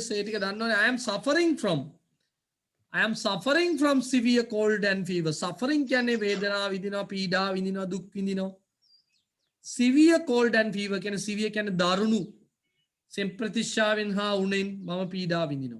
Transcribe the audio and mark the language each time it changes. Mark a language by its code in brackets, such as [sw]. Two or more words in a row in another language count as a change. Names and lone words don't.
[si] ඒ ටික දන්නවනේ. [en] I am suffering from severe cold and fever. [si] Suffering කියන්නේ වේදනාව විඳිනවා, පීඩා විඳිනවා, දුක් විඳිනවා. [en] Severe cold and fever [si] කියන්නේ severe කියන්නේ දරුණු. සෙම්ප්‍රතිශ්‍යාවෙන් හා උණෙන් මම පීඩා විඳිනවා.